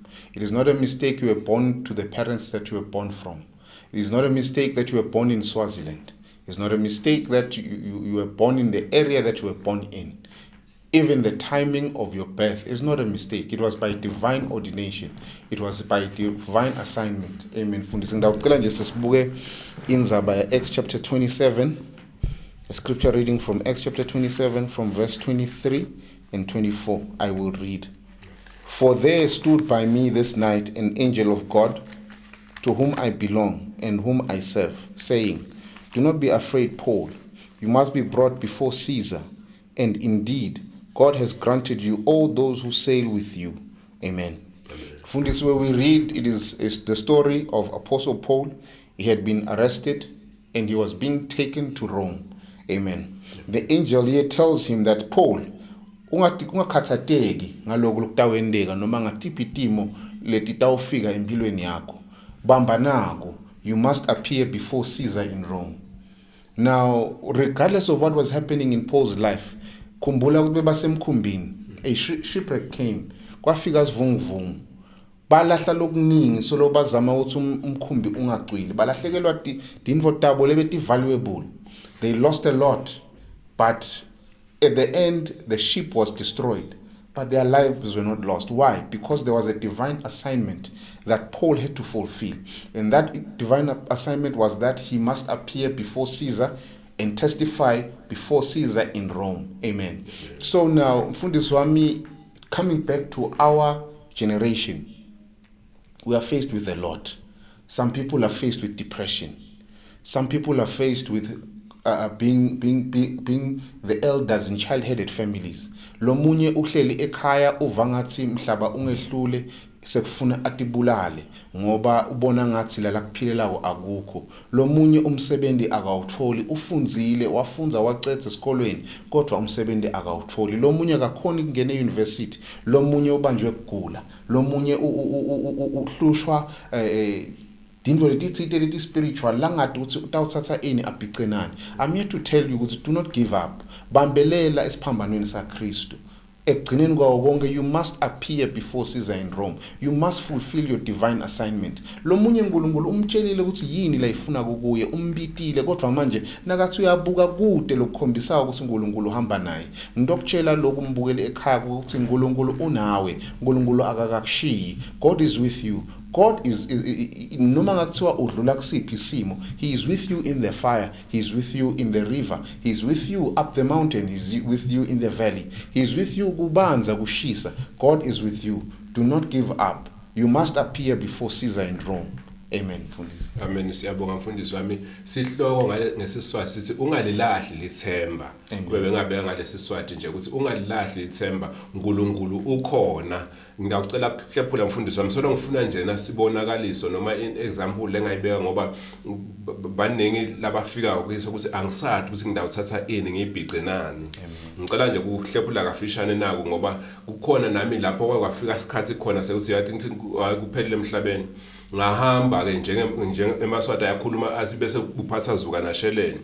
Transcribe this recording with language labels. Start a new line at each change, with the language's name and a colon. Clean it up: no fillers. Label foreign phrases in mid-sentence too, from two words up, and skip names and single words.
English: It is not a mistake you were born to the parents that you were born from. It is not a mistake that you were born in Swaziland. It's not a mistake that you were born in the area that you were born in. Even the timing of your birth is not a mistake. It was by divine ordination. It was by divine assignment.
Swati: Amen. Fundisi ngidawucela nje sisibuke indzaba ya Acts chapter 27.
English: A scripture reading from Acts chapter 27 from verse 23 and 24. I will read. For there stood by me this night an angel of God, to whom I belong and whom I serve, saying, do not be afraid, Paul. You must be brought before Caesar. And indeed, God has granted you all those who sail with you. Amen. From this where we read, it is the story of Apostle Paul. He had been arrested and he was being taken to Rome. Amen. The angel here tells him that Paul,
Swati: ungakhathateki ngaloko lokutawendeka noma ngatiphi itimo leti tawufika empilweni yakho. Bamba nako.
English: You must appear before Caesar in Rome. Now, regardless of what was happening in Paul's life,
Swati: kumbula ukuthi basemkhumbini,
English: a shipwreck came.
Swati: Kwafika sivunguvungu. Balahla lokuningi solo bazama ukuthi umkhumbi ungacwili. Balahlekelwa dinvo tabo lebeti valuable.
English: They lost a lot, but at the end the ship was destroyed. But their lives were not lost. Why? Because there was a divine assignment that Paul had to fulfill. And that divine assignment was that he must appear before Caesar and testify before Caesar in Rome. Amen. So now,
Swati: Mfundisi wami,
English: coming back to our generation, we are faced with a lot. Some people are faced with depression. Some people are faced with being the elders in child-headed families.
Swati: Lomunye uhleli ekhaya uvangathi mhlaba ungehlule sekufuna atibulale ngoba ubona ngathi la kuphilelawo akukho. Lomunye umsebenzi akawutholi, ufundzile wafunza wacedza esikolweni kodwa umsebenzi akawutholi. Lomunye akakhona ukungena euniversity, lomunye ubanjwe kugula, lomunye uhlushwa dinvo letitsite leti spiritual langati ukuthi utawuthatha ini abhicenani.
English: I'm here to tell you
Swati: ukuthi
English: do not give up.
Swati: Bambelela esiphambanweni saKristu. Ekugcineni kwawo konke,
English: you must appear before Caesar in Rome. You must fulfill your divine assignment.
Swati: Lomunye uNkulunkulu umtshelile ukuthi yini la ifuna kuye, umbitile kodwa manje nakathi uyabuka kude lokukhombisa ukuthi uNkulunkulu uhamba naye. Ngidokutshela lokhu umbukele ekhaya ukuthi uNkulunkulu unawe, uNkulunkulu akakakushiyi.
English: God is with you. God is
Swati: noma ngathiwa udlula kusiphi isimo,
English: he is with you in the fire, he is with you in the river, he is with you up the mountain, he is with you in the valley, he is with you
Swati: kubanza kushisa.
English: God is with you. Do not give up. You must appear before Caesar in Rome. Amen. Mfundisi. Amen.
Swati: Siyabonga mfundisi wami. Sihloko ngesiswati sithi ungalilahli lithemba. Kube ngabe ngalesi swati nje ukuthi ungalilahli lithemba, uNkulunkulu ukhona. Ngiyacela kuhlephula mfundisi wami, solo ngifuna nje nasibonakaliso noma example lengayibeka ngoba baningi labafika ukuthi angisathi ukuthi ngidawuthatha ini ngibhice nani. Ngicela nje kuhlephula kafishane nako ngoba kukhona nami lapho kwafika isikhathi khona sekusiyathi ngithi kuphelele emhlabeni. Ngahamba ke njenge emaswati ayakhuluma athi bese kuphatha zuka nasheleni.